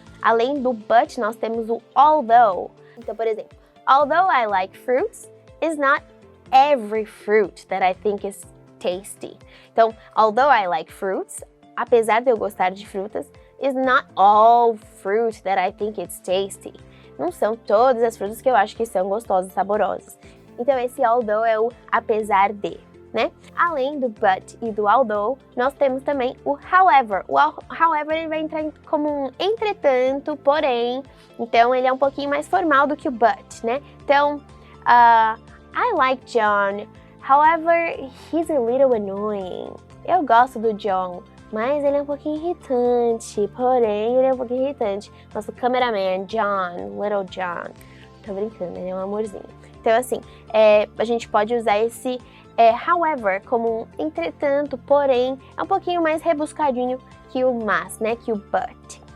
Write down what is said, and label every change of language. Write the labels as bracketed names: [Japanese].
[Portuguese] Além do but, nós temos o although. Então, por exemplo, [English] although I like fruits, it's not every fruit that I think is tasty. [Portuguese] Então, [English] although I like fruits, [Portuguese] apesar de eu gostar de frutas, [English] is not all fruit that I think it's tasty. [Portuguese] Não são todas as frutas que eu acho que são gostosas, saborosas. Então, esse although é o apesar de, né? Além do but e do although, nós temos também o however. O however ele vai entrar como um entretanto, porém. Então, ele é um pouquinho mais formal do que o but, né? Então, [English] I like John, however, he's a little annoying. [Portuguese] Eu gosto do John, mas ele é um pouquinho irritante, porém, ele é um pouquinho irritante. Nosso cameraman, John, Little John. Tô brincando, ele é um amorzinho. Então, assim, a gente pode usar esse however como um entretanto, porém, é um pouquinho mais rebuscadinho que o mas, né, que o but.